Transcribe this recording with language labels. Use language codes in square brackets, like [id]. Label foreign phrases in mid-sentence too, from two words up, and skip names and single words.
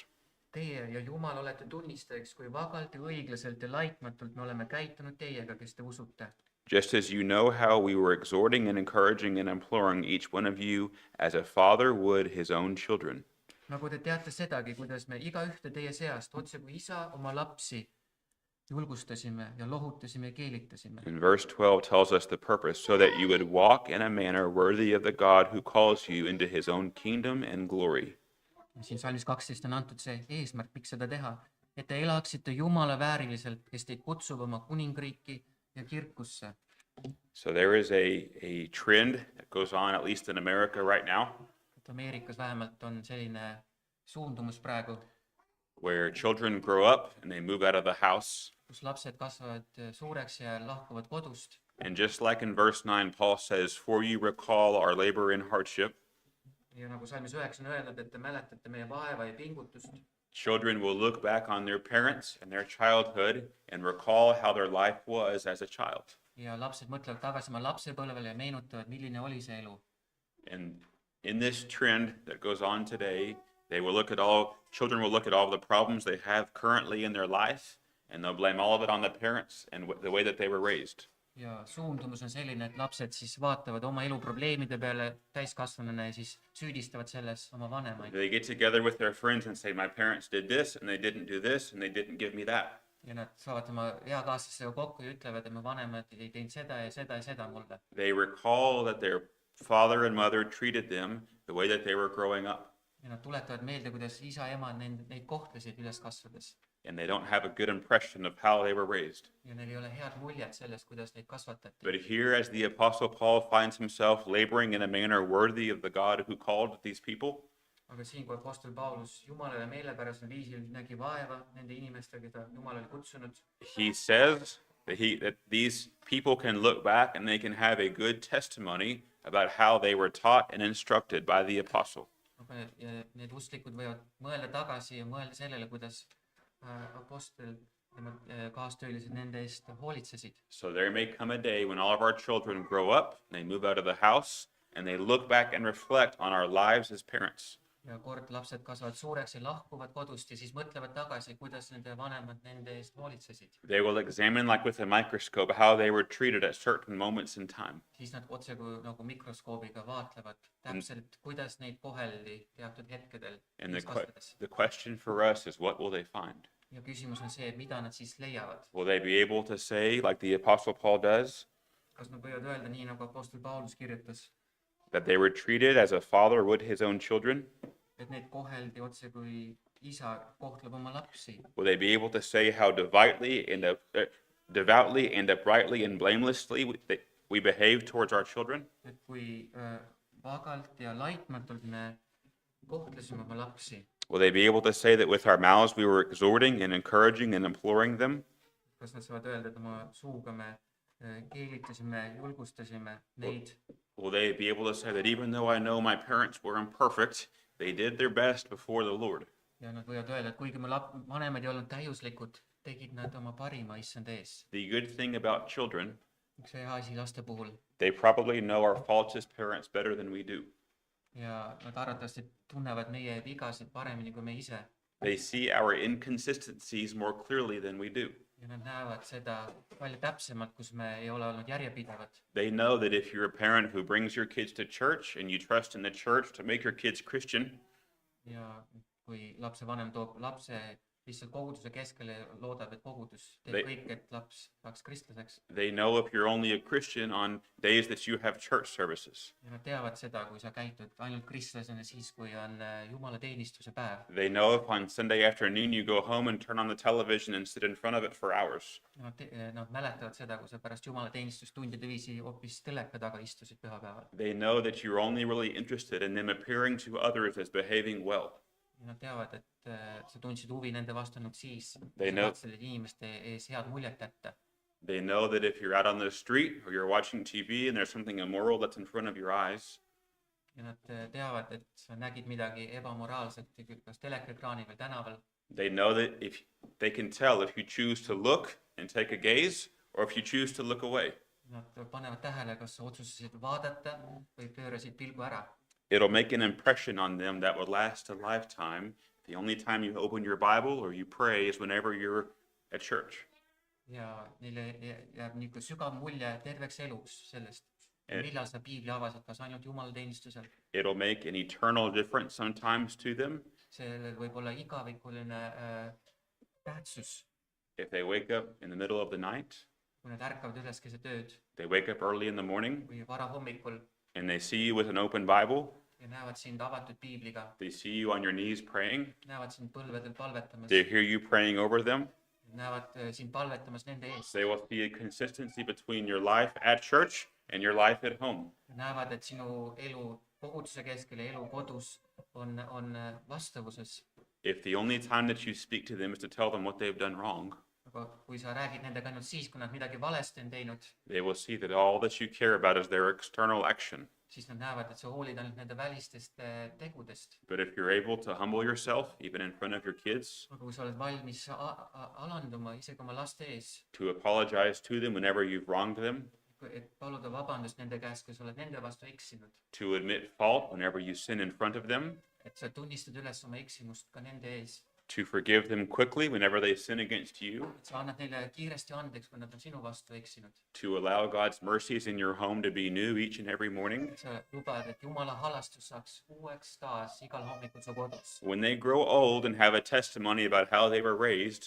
[et] Teie ja Jumal olete tunnistajaks, kui vagalt ja õiglaselt ja laitmatult me oleme käitunud teiega, kes te usute. [en] Just as you know how we were exhorting and encouraging and imploring each one of you as a father would his own children. [et] Nagu te teate sedagi, kuidas me igaühte teie seast, otse kui isa oma lapsi, julgustasime ja lohutasime ja keelitasime. [en] And verse 12 tells us the purpose, so that you would walk in a manner worthy of the God who calls you into his own kingdom and glory. [et] Siin salmis 12 on antud see eesmärk, miks seda teha, et te elaksite Jumala vääriliselt, kes teid kutsub oma kuningriiki ja kirkusse. [en] So there is a trend that goes on, at least in America right now, [et] Et Ameerikas vähemalt on selline suundumus praegu, [en] where children grow up and they move out of the house. [et] kus lapsed kasvavad suureks ja lahkuvad kodust. [en] And just like in verse 9, Paul says, for you recall our labor and hardship, [et] Ja nagu salmis 9 on öeldud, et te mäletate meie vaeva ja pingutust. [en] children will look back on their parents and their childhood and recall how their life was as a child. [et] Ja lapsed mõtlevad tagasi oma lapsepõlvele ja meenutavad, milline oli see elu. [en] And in this trend that goes on today, children will look at all the problems they have currently in their life, and they'll blame all of it on the parents and the way that they were raised. [et] Ja suundumus on selline, et lapsed siis vaatavad oma elu probleemide peale täiskasvanuna ja siis süüdistavad selles oma vanemaid. [en] They get together with their friends and say, my parents did this, and they didn't do this, and they didn't give me that. [et] Ja nad saavad oma eakaaslasega kokku ja ütlevad, et mu vanemad ei teinud seda ja seda ja seda mulle. [en] They recall that their father and mother treated them the way that they were growing up. [et] Ja nad tuletavad meelde, kuidas isa ja ema neid kohtlesid üles kasvades. [en] And they don't have a good impression of how they were raised. [et] Ja neil ei ole head muljet sellest, kuidas neid kasvatati. [en] But here, as the Apostle Paul finds himself laboring in a manner worthy of the God who called these people, [et] Aga siin, kui apostel Paulus Jumalale meelepärasel viisil nägi vaeva nende inimestega, keda Jumal oli kutsunud, [en] he says that these people can look back and they can have a good testimony about how they were taught and instructed by the apostle. [et] ja need usklikud võivad mõelda tagasi ja mõelda sellele, kuidas apostel tema kaastöölised nende eest hoolitsesid. [en] So there may come a day when all of our children grow up, they move out of the house, and they look back and reflect on our lives as parents. [et] Ja kord lapsed kasvavad suureks ja lahkuvad kodust ja siis mõtlevad tagasi, kuidas nende vanemad nende eest hoolitsesid. [en] They will examine, like with a microscope, how they were treated at certain moments in time. [et] Siis nad otse kui nagu mikroskoobiga vaatlevad täpselt, kuidas neid koheldi teatud hetkedel [en] And [et] kasvades. [en] the question for us is, what will they find? [et] Ja küsimus on see, mida nad siis leiavad. [en] Will they be able to say, like the Apostle Paul does, [et] Kas nad võivad öelda nii, nagu apostel Paulus kirjutas, [en] that they were treated as a father would his own children? [et] et neid koheldi otse kui isa kohtleb oma lapsi? [en] Will they be able to say how devoutly and uprightly and blamelessly we behave towards our children? [et] Et kui vagalt ja laitmatult me kohtlesime oma lapsi? [en] Will they be able to say that with our mouths we were exhorting and encouraging and imploring them? [et] Kas nad saavad öelda, et oma suuga me keelitasime, julgustasime neid? [en] will they be able to say that even though I know my parents were imperfect, they did their best before the Lord? [et] ja nad võivad öelda, et kuigi mu vanemad ei olnud täiuslikud, tegid nad oma parima issand ees. [en] The good thing about children, [et] üks hea asi laste puhul [en] they probably know our faults as parents better than we do. [et] ja nad arvatavasti tunnevad meie vigasid paremini kui me ise [en] They see our inconsistencies more clearly than we do. [et] ja nad näevad seda palju täpsemalt, kus me ei ole olnud järjepidevad. [en] They know that if you're a parent who brings your kids to church and you trust in the church to make your kids Christian, [et] ja kui lapsevanem toob lapse lihtsalt koguduse keskele ja loodab, et kogudus teeb [en] They- [et] kõik, et laps saaks kristlaseks [en] they know if you're only a Christian on days that you have church services. [et] ja nad teavad seda, kui sa käitud ainult kristlasena siis, kui on jumalateenistuse päev. [en] They know if on Sunday afternoon you go home and turn on the television and sit in front of it for hours. [et] Nad mäletavad seda, kui sa pärast jumalateenistust tundide viisi hoopis teleka taga istusid pühapäeval. [en] They know that you're only really interested in them appearing to others as behaving well. [et] ja nad teavad, et sa tundsid huvi nende vastu ainult siis, [en] They [et] sa [en] know- [et] katselid inimeste ees head muljet jätta. [en] They know that if you're out on the street or you're watching TV and there's something immoral that's in front of your eyes, [et] ja nad teavad, et sa nägid midagi ebamoraalset, kas telekaekraanil või tänaval. [en] they know that if they can tell if you choose to look and take a gaze or if you choose to look away. [et] Nad panevad tähele, kas sa otsustasid vaadata või pöörasid pilgu ära. [en] It'll make an impression on them that will last a lifetime. The only time you open your Bible or you pray is whenever you're at church. [et] ja neile jääb niisugune sügav mulje terveks eluks sellest, Et- millal sa piibli avasid, kas ainult jumalateenistusel. [en] It'll make an eternal difference sometimes to them [et] sellel võib olla igavikuline tähtsus, [en] if they wake up in the middle of the night, [et] kui nad ärkavad üles keset ööd [en] they wake up early in the morning [et] või varahommikul [en] and they see you with an open Bible, [et] ja näevad sind avatud piibliga, [en] they see you on your knees praying, [et] näevad sind põlvedel palvetamas, [en] they hear you praying over them. [et] näevad sind palvetamas nende ees, [en] They will see a consistency between your life at church and your life at home. [et] näevad, et sinu elu koguduse keskel ja elu kodus on vastavuses. [en] If the only time that you speak to them is to tell them what they've done wrong, [et] aga kui sa räägid nendega ainult siis, kui nad midagi valesti on teinud, [en] they will see that all that you care about is their external action. [et] siis nad näevad, et sa hoolid ainult nende välistest tegudest. [en] But if you're able to humble yourself, even in front of your kids, [et] aga kui sa oled valmis alanduma isegi oma laste ees, [en] to apologize to them whenever you've wronged them, [et] et paluda vabandust nende käest, kui sa oled nende vastu eksinud, [en] to admit fault whenever you sin in front of them, [et] et sa tunnistad üles oma eksimust ka nende ees, [en] to forgive them quickly whenever they sin against you, [et] et sa annad neile kiiresti andeks, kui nad on sinu vastu eksinud. [en] to allow God's mercies in your home to be new each and every morning. [et] sa lubad, et Jumala halastus saaks uueks taas igal hommikul su kodus. [en] When they grow old and have a testimony about how they were raised,